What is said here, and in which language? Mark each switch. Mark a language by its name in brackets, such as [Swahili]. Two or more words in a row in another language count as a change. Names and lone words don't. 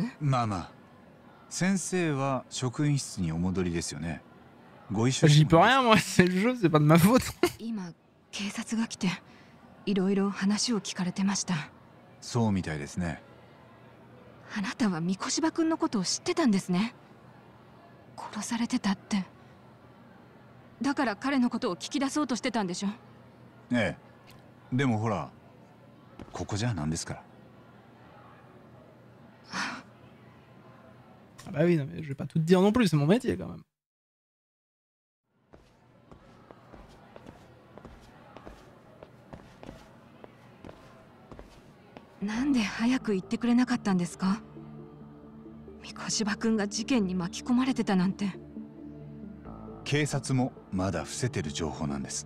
[Japanese] まあまあ。先生は職員室にお戻りですよね。ご一緒 [French] J'y peux rien, moi, c'est le jeu, c'est pas de ma faute. [Japanese] 今、警察が来て、いろいろ話を聞かれてました。そうみたいですね。あなたは三越場君のことを知ってたんですね。殺されてたって。だから彼のことを聞き出そうとしてたんでしょ？ええ。でもほら、ここじゃなんですから。 [French] Ah bah oui, non, mais je vais pas tout te dire non plus, c'est mon métier quand même. [Japanese] なんで早く言ってくれなかったんですか？三越場君が事件に巻き込まれてたなんて。警察もまだ伏せてる情報なんです。